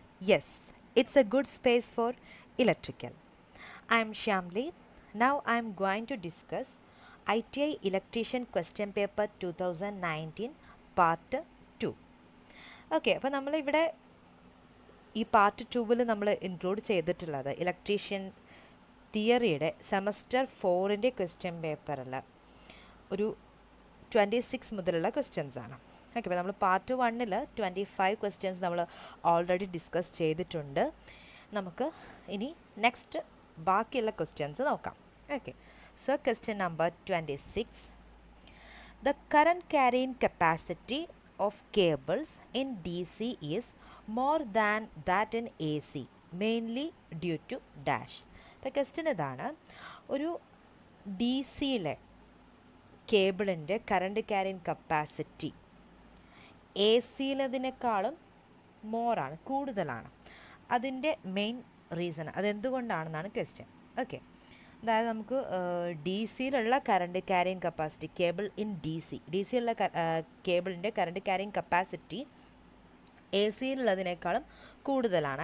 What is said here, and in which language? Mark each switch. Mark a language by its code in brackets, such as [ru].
[en] Yes, it's a good space for electrical. I'm Shamli. Now I'm going to discuss ITI Electrician Question Paper 2019 Part 2. [ml] Okay, അപ്പോൾ നമ്മളിവിടെ ഈ part 2-ൽ നമ്മൾ include ചെയ്തിട്ടുള്ളത് electrician തിയറിയുടെ semester 4-ൻ്റെ question പേപ്പറിൽ ഒരു 26 മുതലുള്ള questions ആണ്. ഓക്കെ, അപ്പോൾ നമ്മൾ പാർട്ട് 1-ൽ 25 ക്വസ്റ്റ്യൻസ് നമ്മൾ ഓൾറെഡി ഡിസ്കസ് ചെയ്തിട്ടുണ്ട്. നമുക്ക് ഇനി നെക്സ്റ്റ് ബാക്കിയുള്ള ക്വസ്റ്റ്യൻസ് നോക്കാം. Okay, so question number 26. [en] The current carrying capacity of cables in DC is more than that in AC, mainly due to dash. [ml] ഇപ്പോൾ ക്വസ്റ്റ്യൻ ഇതാണ്, ഒരു ഡി സിയിലെ കേബിളിൻ്റെ കറണ്ട് ക്യാരിങ് കപ്പാസിറ്റി എ സിയിലതിനേക്കാളും മോറാണ്, കൂടുതലാണ്. അതിൻ്റെ മെയിൻ റീസൺ അതെന്തുകൊണ്ടാണെന്നാണ് ക്വസ്റ്റ്യൻ. ഓക്കെ, അതായത് നമുക്ക് D സിയിലുള്ള current carrying capacity cable in D സിയിലുള്ള കേബിളിൻ്റെ current carrying capacity A സിയിലുള്ളതിനേക്കാളും കൂടുതലാണ്.